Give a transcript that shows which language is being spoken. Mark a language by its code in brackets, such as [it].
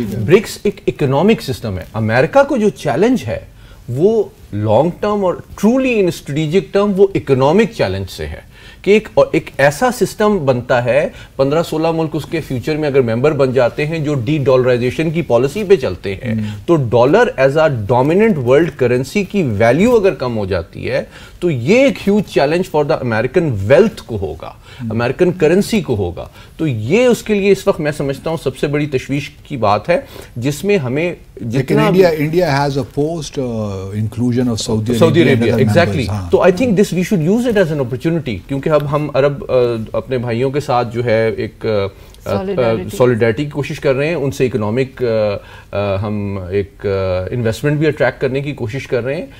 [ur] BRICS ایک economic system ہے. امریکہ کو جو چیلنج ہے وہ لانگ ٹرم اور ٹرولی ان اسٹریٹجک ٹرم وہ اکنامک چیلنج سے ہے کہ ایک ایسا سسٹم بنتا ہے, 15-16 ملک اس کے فیوچر میں اگر ممبر بن جاتے ہیں جو ڈی ڈالرائزیشن کی پالیسی پہ چلتے ہیں, تو [en] dollar as a dominant world currency [ur] کی ویلیو اگر کم ہو جاتی ہے تو یہ ایک [en] huge challenge for the American wealth [ur] کو ہوگا, امریکن کرنسی کو ہوگا. تو یہ اس کے لیے اس وقت میں سمجھتا ہوں سب سے بڑی تشویش کی بات ہے, جس میں ہمیں جتنا [en] India has opposed inclusion of Saudi Arabia. Exactly. [ur] تو [en] I think this we should use it as an opportunity, [ur] کیونکہ اب ہم عرب اپنے بھائیوں کے ساتھ جو ہے ایک سولیڈیرٹی کی کوشش کر رہے ہیں, ان سے اکنامک ہم ایک انویسٹمنٹ بھی اٹریکٹ کرنے کی کوشش کر رہے ہیں.